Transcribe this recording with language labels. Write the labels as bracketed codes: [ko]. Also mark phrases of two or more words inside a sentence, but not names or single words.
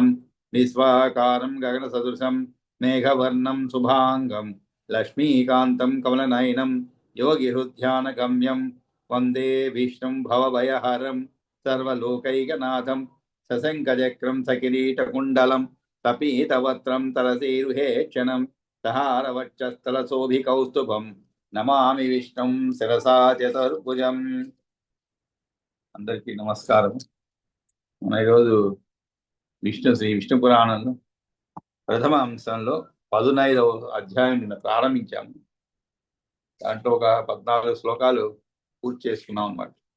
[sa] विश्वाकारं गगनसदृशं मेघवर्णं शुभाङ्गं लक्ष्मीकान्तं कमलनयनं योगिहृद्यानगम्यं वंदे विष्णुं भवभयहरं सर्वलोकैकनाथं सशङ्खचक्रं सकिरीटकुण्डलं तपीतवक्त्रं तरसीरुहेक्षणं सहारवक्षस्थलशोभिकौस्तुभं नमामि विष्णुं शिरसा चतुर्भुजम्। [te] అందరికీ నమస్కారం। మన ఈరోజు శ్రీ విష్ణు పురాణంలో ప్రథమ అంశంలో 15వ అధ్యాయం నిన్న ప్రారంభించాము। దాంట్లో ఒక 14 శ్లోకాలు పూర్తి చేసుకున్నాం అన్నమాట।